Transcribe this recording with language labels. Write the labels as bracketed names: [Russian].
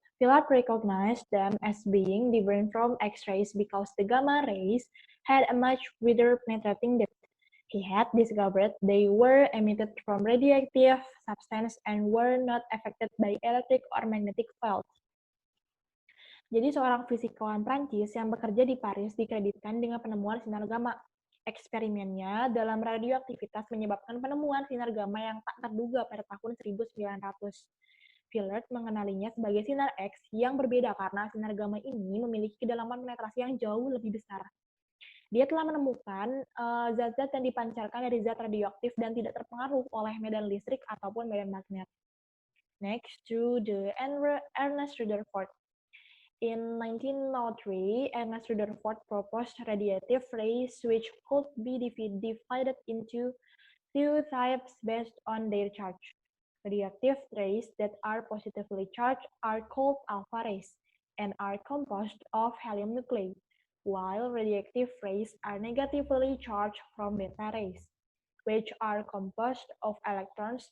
[English] Villard recognized them as being different from X-rays because the gamma rays had a much wider penetrating depth. He had discovered they were emitted from radioactive substance and were not affected by electric or magnetic fields. [Indonesian] Jadi seorang fisikawan Prancis yang bekerja di Paris dikreditkan dengan penemuan sinar gamma. Eksperimennya dalam radioaktivitas menyebabkan penemuan sinar gamma yang tak terduga pada tahun 1900. Villard mengenalinya sebagai sinar X yang berbeda karena sinar gamma ini memiliki kedalaman penetrasi yang jauh lebih besar. Dia telah menemukan zat-zat yang dipancarkan dari zat radioaktif dan tidak terpengaruh oleh medan listrik ataupun medan magnet. [English] Next to the Ernest Rutherford. In 1903, Ernest Rutherford proposed radiative rays which could be divided into two types based on their charge. Radioactive rays that are positively charged are called alpha rays and are composed of helium nuclei, while radioactive rays are negatively charged from beta rays, which are composed of electrons.